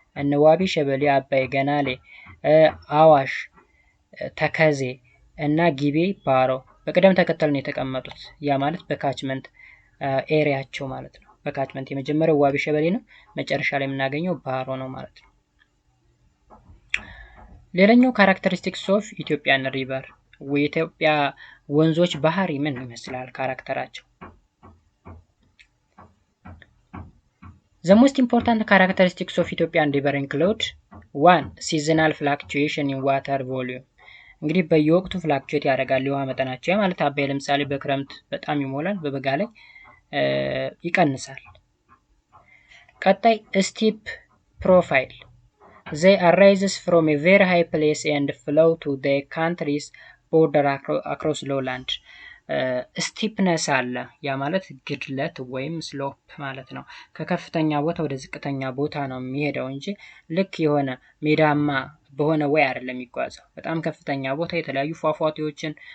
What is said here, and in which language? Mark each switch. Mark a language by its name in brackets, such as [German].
[Amharic] እነ ዋቢ ሸበሌ፣ አባይ፣ ገናሌ፣ አዋሽ፣ ተከዜ እና ጊቤ፣ ባሮ በቅደም ተከተል ነው የተቀመጡት። ያ ማለት በካችመንት ኤሪያቸው ማለት ነው። በካችመንት የመጀመሪያው ዋቢ ሸበሌ ነው፣ መጨረሻ ላይ የምናገኘው ባሮ ነው ማለት ነው። ሌላኛው ካራክተሪስቲክስ ኦፍ ኢትዮጵያን ሪቨር፣ የኢትዮጵያ ወንዞች ባህሪ ምን ይመስላል ካራክተራቸው? [English] The most important characteristics of Ethiopian river include 1. [Amharic] Seasonal fluctuation in water volume እንግዲህ በየወቅቱ ፍላክቹዌት ያደርጋል የውሃ መጠናቸው ማለት አባይ ለምሳሌ በክረምት በጣም ይሞላል፣ በበጋ ላይ ይቀንሳል። ቀጣይ steep profile they arises from a very high place and flow to the country's border across lowland ስቲፕነስ አለ። ያ ማለት ግድለት ወይም ስሎፕ ማለት ነው። ከከፍተኛ ቦታ ወደ ዝቅተኛ ቦታ ነው የሚሄደው እንጂ ልክ የሆነ ሜዳማ በሆነ ወይ አይደለም የሚጓዘው። በጣም ከፍተኛ ቦታ የተለያዩ ፏፏቴዎችን